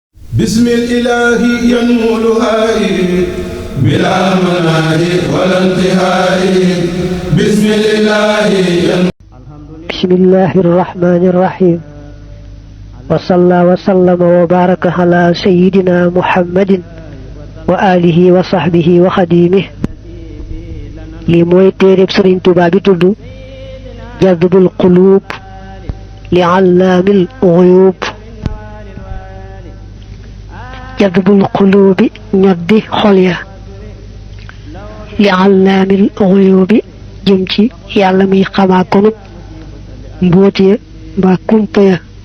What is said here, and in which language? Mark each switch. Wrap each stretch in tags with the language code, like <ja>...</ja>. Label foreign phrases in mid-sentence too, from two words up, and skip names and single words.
<ar>بسم الإله ينمو لهائي بلا مناهي ولا انتهائي بسم الإله ينمو. بسم الله الرحمن الرحيم وصلى وسلم وبارك على سيدنا محمد وآله وصحبه وخديمه</ar> <wo>li mooy téereb Sëriñ Tuubaa bi tudd jadbul quluub li allaamil ghuyuub</wo> <ar>جذب القلوب</ar> <wo>ñoddi xol ya</wo> <ar>لعلام الغيوب</ar> <wo>jëm ci yàlla muy xamaa konub mbóot ya mbaa kumpa ya</wo>